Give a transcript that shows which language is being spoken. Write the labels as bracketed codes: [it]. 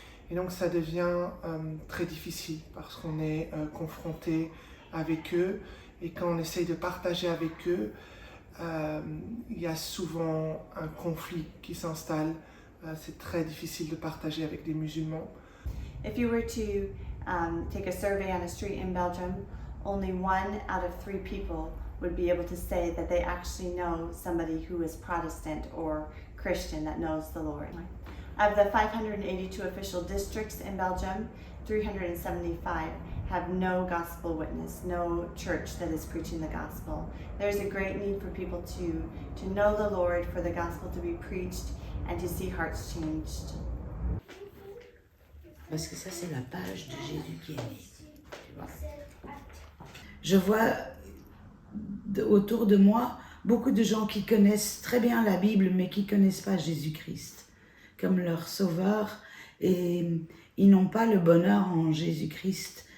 [fr] Et donc ça devient très difficile parce qu'on est confronté avec eux, et quand on essaye de partager avec eux, il y a souvent un conflit qui s'installe. C'est très difficile de partager avec des musulmans. [en] If you were to take a survey on a street in Belgium, only 1 out of 3 people would be able to say that they actually know somebody who is Protestant or Christian that knows the Lord. Of the 582 official districts in Belgium, 375 have no gospel witness, no church that is preaching the gospel. There's a great need for people to know the Lord, for the gospel to be preached, and to see hearts changed. [fr] Parce que ça, c'est la page de Jésus qui est né. Tu vois. Je vois autour de moi beaucoup de gens qui connaissent très bien la Bible, mais qui ne connaissent pas Jésus-Christ comme leur sauveur. Et ils n'ont pas le bonheur en Jésus-Christ.